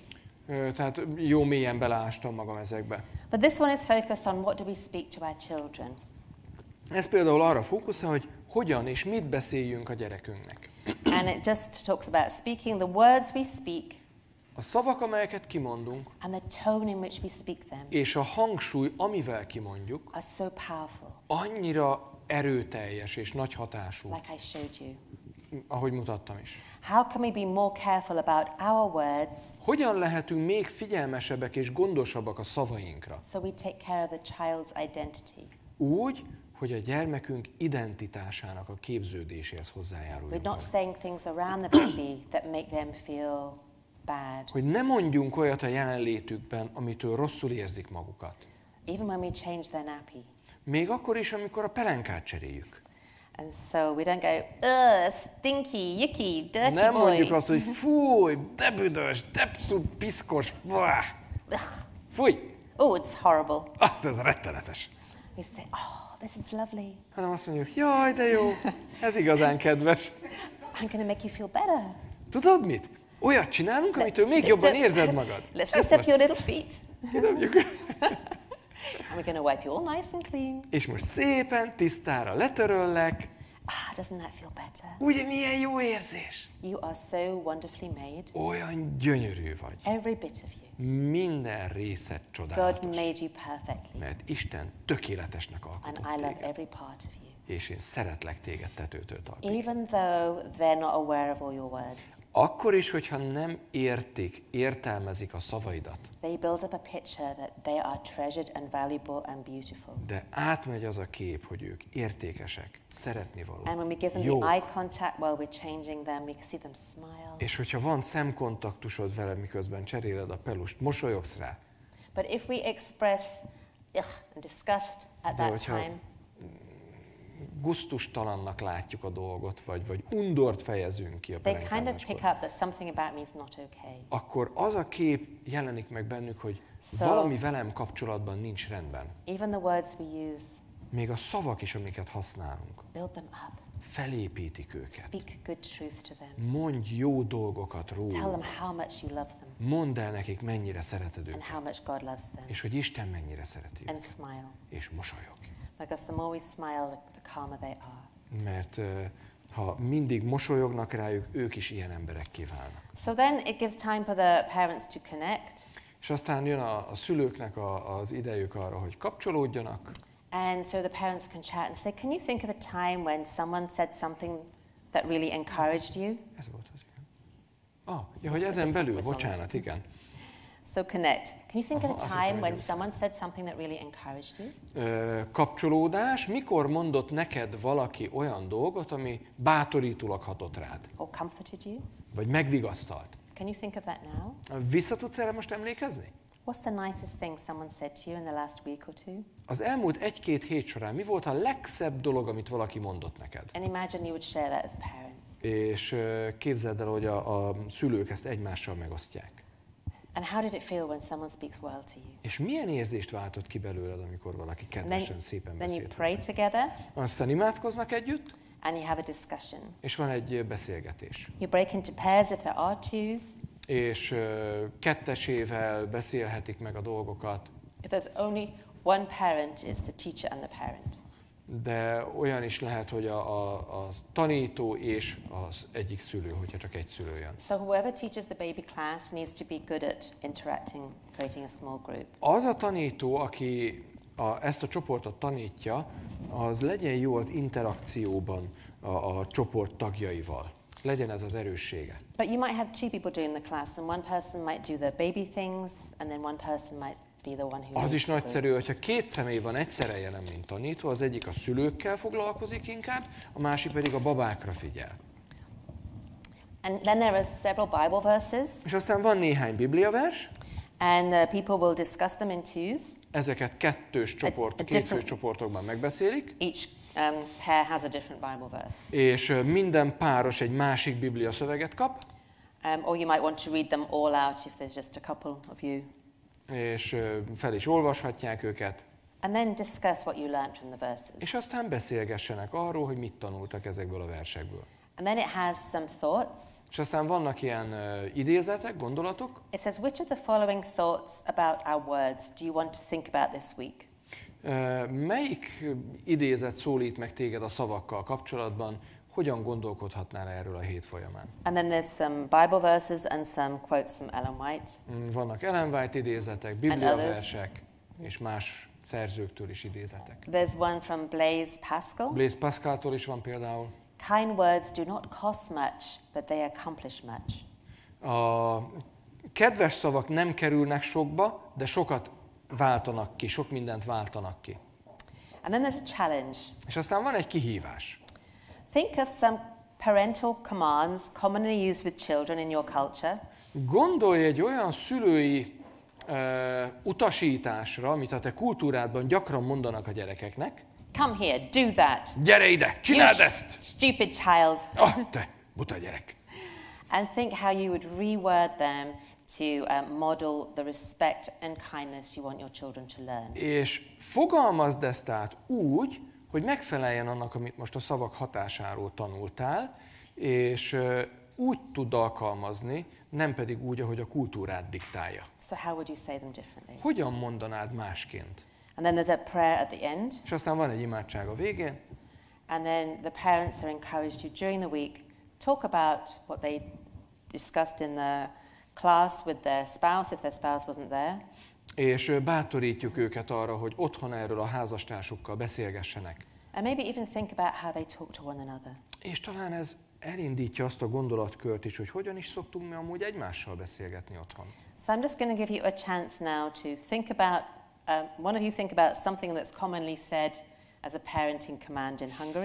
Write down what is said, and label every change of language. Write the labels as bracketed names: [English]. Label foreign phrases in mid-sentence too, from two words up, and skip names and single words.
[Hungarian] Tehát jó mélyen beleástam magam ezekbe. [English] But this one is focused on what do we speak to our children. [Hungarian] Ez például arra fókuszál, hogy hogyan és mit beszéljünk a gyerekünknek. [English] And it just talks about speaking the words we speak [Hungarian] A szavak, amelyeket kimondunk, [English] and the tone in which we speak them [Hungarian] és a hangsúly, amivel kimondjuk, [English] are so powerful, [Hungarian] annyira erőteljes és nagy hatású, [English] like I showed you. [Hungarian] ahogy mutattam is. [English] How can we be more careful about our words [Hungarian] Hogyan lehetünk még figyelmesebbek és gondosabbak a szavainkra? [English] so we take care of the child's identity? [Hungarian] Úgy, hogy a gyermekünk identitásának a képződéséhez [English] We're [Hungarian] hozzájáruljunk. [English] not saying things around the baby that make them feel bad, [Hungarian] Hogy ne mondjunk olyat a jelenlétükben, amitől rosszul érzik magukat. [English] even when we change their nappy. [Hungarian] Még akkor is, amikor a pelenkát cseréljük. [English] And so we don't go, stinky, yucky, dirty [Hungarian] Nem [English] boy. [Hungarian] mondjuk azt, hogy fúj, de büdös, de piszkos, fúj. [English] Oh, it's horrible. [Hungarian] Ez rettenetes. [English] We say, oh, this is lovely. [Hungarian] Hanem azt mondjuk, jaj, de jó, ez igazán kedves. [English] I'm going to make you feel better. [Hungarian] Tudod mit? Olyat csinálunk, amitől még jobban érzed magad. [English] Let's lift up your little feet. [Hungarian] Kidobjuk. [English] And we're going to wipe you all nice and clean. [Hungarian] És most szépen, tisztára letöröllek. [English] Doesn't that feel better? [Hungarian] Ugye milyen jó érzés? [English] You are so wonderfully made. [Hungarian] Olyan gyönyörű vagy. [English] Every bit of you. [Hungarian] Minden részed [English] God [Hungarian] csodálatos. [English] made you perfectly. [Hungarian] Mert Isten tökéletesnek [English] And [Hungarian] alkotott [English] I love [Hungarian] téged. [English] every part of you. [Hungarian] És én szeretlek téged tetőtől talpig. [English] Even though they're not aware of all your words. [Hungarian] Akkor is, hogyha nem értelmezik a szavaidat, [English] They build up a picture that they are treasured and valuable and beautiful. [Hungarian] de átmegy az a kép, hogy ők értékesek, szeretnivalók, [English] And when we give them [Hungarian] jók. [English] the eye contact while we're changing them, we can see them smile. [Hungarian] És hogyha van szemkontaktusod vele, miközben cseréled a pelust, mosolyogsz rá. [English] But if we express and disgust at [Hungarian] De [English] that [Hungarian] hogyha [English] time, [Hungarian] gusztustalannak látjuk a dolgot, vagy undort fejezünk ki a [English] they kind of [Hungarian] pelenkálláskor, [English] pick up that something about me is not okay. [Hungarian] akkor az a kép jelenik meg bennük, hogy [English] So- [Hungarian] valami velem kapcsolatban nincs rendben. [English] Even the words we use, [Hungarian] Még a szavak is, amiket használunk, [English] build them up. [Hungarian] felépítik őket. [English] Speak good truth to them. [Hungarian] Mondj jó dolgokat [English] Tell [Hungarian] róluk. [English] them how much you love them [Hungarian] Mondd el nekik, mennyire szereted [English] and [Hungarian] őket, [English] how much God loves them. [Hungarian] és hogy Isten mennyire szereti [English] And [Hungarian] őket, [English] smile. [Hungarian] és mosolyogj. [English] Because the more we smile, the calmer they are. [Hungarian] Mert ha mindig mosolyognak rájuk, ők is ilyen emberekké válnak. [English] So then it gives time for the parents to connect. [Hungarian] És aztán jön a szülőknek az idejük arra, hogy kapcsolódjanak, [English] And so the parents can chat and say, can you think of a time when someone said something that really encouraged you? [Hungarian] ez volt az, igen. Ja, hogy ezen belül, bocsánat, igen. [English] So connect. Can you think of a time when someone said something that really encouraged you? [Hungarian] Kapcsolódás. Mikor mondott neked valaki olyan dolgot, ami bátorítólag hatott rád? [English] Or comforted you? [Hungarian] Vagy megvigasztalt? [English] Can you think of that now? [Hungarian] Vissza tudsz erre most emlékezni? [English] What's the nicest thing someone said to you in the last week or two? [Hungarian] Az elmúlt 1-2 hét során mi volt a legszebb dolog, amit valaki mondott neked? [English] And imagine you would share that as parents. [Hungarian] És képzeld el, hogy a szülők ezt egymással megosztják. [English] And how did it feel when someone speaks well to you? [Hungarian] És milyen érzést váltott ki belőled, amikor valaki kedvesen, szépen [English] Then you [Hungarian] beszélt [English] pray [Hungarian] hozzá? [English] together [Hungarian] Aztán imádkoznak együtt, [English] and you have a discussion. [Hungarian] és van egy beszélgetés. [English] You break into pairs if there are twos. [Hungarian] És kettesével beszélhetik meg a dolgokat, [English] If there's only one parent, it's the teacher and the parent. [Hungarian] de olyan is lehet, hogy a tanító és az egyik szülő, hogyha csak egy szülő jön. [English] So whoever teaches the baby class needs to be good at interacting, creating a small group. [Hungarian] Az a tanító, aki ezt a csoportot tanítja, az legyen jó az interakcióban a csoport tagjaival. Legyen ez az erőssége. [English] But you might have two people doing the class, and one person might do the baby things, and then one person might be the one who [Hungarian] Az is [English] leads the group. [Hungarian] nagyszerű, hogyha 2 személy van egyszerre jelen, mint tanító, az egyik a szülőkkel foglalkozik inkább, a másik pedig a babákra figyel. [English] And then there are several Bible verses, [Hungarian] És aztán van néhány bibliavers, [English] and people will discuss them in twos. [Hungarian] ezeket kétfős csoportokban megbeszélik, [English] Each pair has a different Bible verse. [Hungarian] és minden páros egy másik biblia szöveget kap, [English] Or you might want to read them all out if there's just a couple of you. [Hungarian] és fel is olvashatják őket, [English] And then discuss what you learned from the verses. [Hungarian] és aztán beszélgessenek arról, hogy mit tanultak ezekből a versekből. [English] And then it has some thoughts. [Hungarian] És aztán vannak ilyen idézetek, gondolatok. [English] It says, which of the following thoughts about our words do you want to think about this week? [Hungarian] Melyik idézet szólít meg téged a szavakkal kapcsolatban? Hogyan gondolkodhatnál erről a hét folyamán? [English] And then there's some Bible verses and some quotes from Ellen White. [Hungarian] Vannak Ellen White idézetek, bibliaversek, és más szerzőktől is idézetek. [English] There's one from Blaise Pascal. [Hungarian] Blaise Pascaltól is van például. [English] Kind words do not cost much, but they accomplish much. [Hungarian] A kedves szavak nem kerülnek sokba, de sokat váltanak ki, sok mindent váltanak ki. [English] And then there's a challenge. [Hungarian] És aztán van egy kihívás. [English] Think of some parental commands commonly used with children in your culture. [Hungarian] Gondolj egy olyan szülői utasításra, amit a te kultúrádban gyakran mondanak a gyerekeknek. [English] Come here, do that. [Hungarian] Gyere ide, csináld ezt! [English] Stupid child. [Hungarian] Te, buta gyerek! [English] And think how you would reword them to model the respect and kindness you want your children to learn. [Hungarian] És fogalmazd ezt át úgy, hogy megfeleljen annak, amit most a szavak hatásáról tanultál, és úgy tud alkalmazni, nem pedig úgy, ahogy a kultúrád diktálja. [English] So how would you say them differently? [Hungarian] Hogyan mondanád másként? [English] And then there's a prayer at the end. [Hungarian] És aztán van egy imádság a végén. [English] And then the parents are encouraged to, during the week, talk about what they discussed in the class with their spouse, if their spouse wasn't there. [Hungarian] És bátorítjuk őket arra, hogy otthon erről a házastársukkal beszélgessenek. [English] And maybe even think about how they talk to one another. [Hungarian] És talán ez elindítja azt a gondolatkört is, hogy hogyan is szoktunk mi amúgy egymással beszélgetni otthon. [English] So I'm just going to give you a chance now to think about, one of you think about something that's commonly said as a parenting command in Hungary.